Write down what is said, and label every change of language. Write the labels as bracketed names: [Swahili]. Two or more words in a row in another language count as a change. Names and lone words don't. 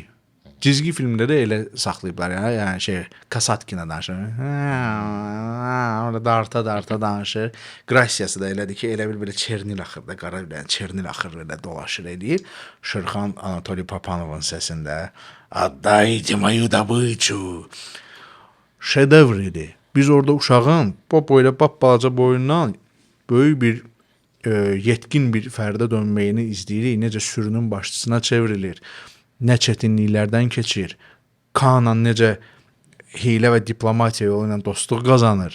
[Azerbaijani] Cizgi filmdə də elə saxlayıblar, yəni şey, Kasatkina danışır. Orada darta danışır. Qrasiyası da elədir ki, elə bir belə Çernil axırda, qara bir Çernil axırda elə dolaşır eləyir. Şırxan Anatoliy Papanovun səsində [Russian] "Отдайте мою добычу" [Azerbaijani] şedevr idi. Biz orada uşağın boyla balaca boyundan böyük bir yetkin bir fərdə dönməyini izləyirik. Necə sürünün başçısına çevrilir. Nə çətinliklərdən keçir. Kaanla necə hiylə və diplomatiya yolu ilə dostluq qazanır.